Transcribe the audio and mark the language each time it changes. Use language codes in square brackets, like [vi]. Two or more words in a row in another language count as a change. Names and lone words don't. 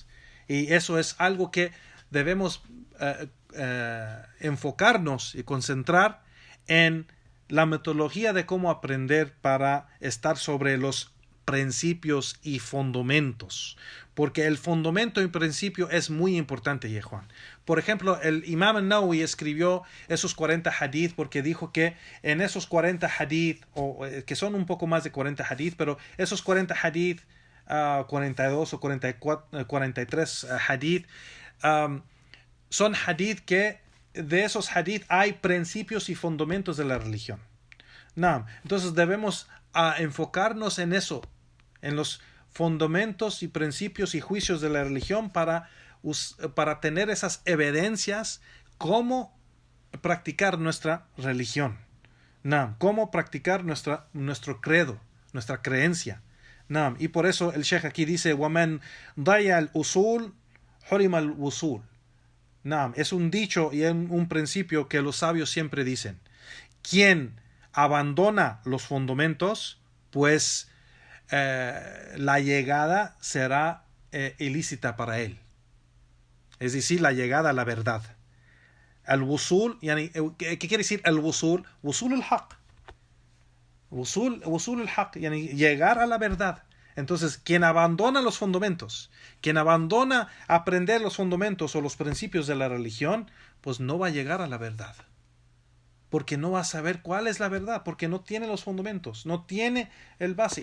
[es] Y eso es algo que debemos enfocarnos y concentrar en la metodología de cómo aprender para estar sobre los principios y fundamentos. Porque el fundamento y principio es muy importante, Yehuan. Por ejemplo, el Imam al-Nawawi escribió esos 40 hadith porque dijo que en esos 40 hadith, que son un poco más de 40 hadith, pero esos 40 hadith, 42 o 43 hadith, son hadith que de esos hadith hay principios y fundamentos de la religión. Entonces debemos enfocarnos en eso, en los fundamentos y principios y juicios de la religión para tener esas evidencias cómo practicar nuestra religión, cómo practicar nuestro credo, nuestra creencia. Y por eso el Sheikh aquí dice [ar] وَمَنْ ضَيَّ الْأُصُولِ حُرِمَ الْوُصُولِ. [es] Es un dicho y un principio que los sabios siempre dicen: quien abandona los fundamentos, pues la llegada será ilícita para él. Es decir, la llegada a la verdad. Al-wusul, ¿qué quiere decir al-wusul? [ar] وصول الحق. وصول الحق, [es] llegar a la verdad. Entonces, quien abandona los fundamentos, quien abandona aprender los fundamentos o los principios de la religión, pues no va a llegar a la verdad. Porque no va a saber cuál es la verdad, porque no tiene los fundamentos, no tiene el base.